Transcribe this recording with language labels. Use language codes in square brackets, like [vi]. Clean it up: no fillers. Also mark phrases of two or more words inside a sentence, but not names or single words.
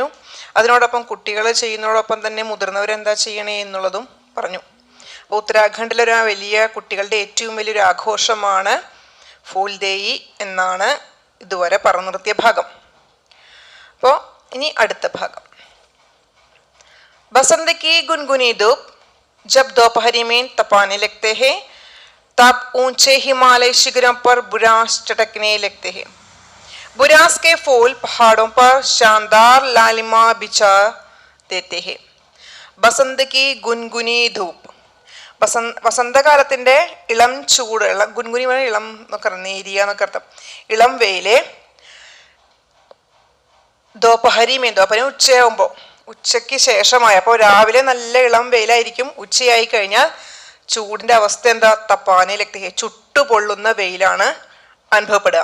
[ml] അതിനോടൊപ്പം കുട്ടികൾ ചെയ്യുന്നതോടൊപ്പം തന്നെ മുതിർന്നവരെന്താ ചെയ്യണേ എന്നുള്ളതും പറഞ്ഞു. അപ്പോൾ ഉത്തരാഖണ്ഡിലൊരു വലിയ കുട്ടികളുടെ ഏറ്റവും വലിയൊരു ആഘോഷമാണ് ഫൂൾ ദേയി എന്നാണ് ഇതുവരെ പറഞ്ഞു നിർത്തിയ ഭാഗം. അപ്പോൾ ഇനി അടുത്ത ഭാഗം. [hi] बसंत की गुनगुनी धूप जब दोपहरी में तपाने लगते हैं तब ऊंचे हिमालय शिखरों पर बुरांस चटकने लगते हैं. बुरांस के फूल पहाड़ों पर शानदार लालिमा बिछा देते हैं. बसंत की गुनगुनी धूप, [ml] വസന്തകാലത്തിൻ്റെ ഇളം ചൂട്, ഗുൻഗുനി ഇളം എന്നൊക്കെ നേരിയ എന്നൊക്കെ അർത്ഥം. ഇളം വെയില് ദോപഹരി ഉച്ചയാകുമ്പോൾ, ഉച്ചയ്ക്ക് ശേഷമായ, അപ്പോൾ രാവിലെ നല്ല ഇളം വെയിലായിരിക്കും. ഉച്ചയായി കഴിഞ്ഞാൽ ചൂടിൻ്റെ അവസ്ഥ എന്താ? തപ്പാനയിലെത്തി ചുട്ടുപൊള്ളുന്ന വെയിലാണ് അനുഭവപ്പെടുക.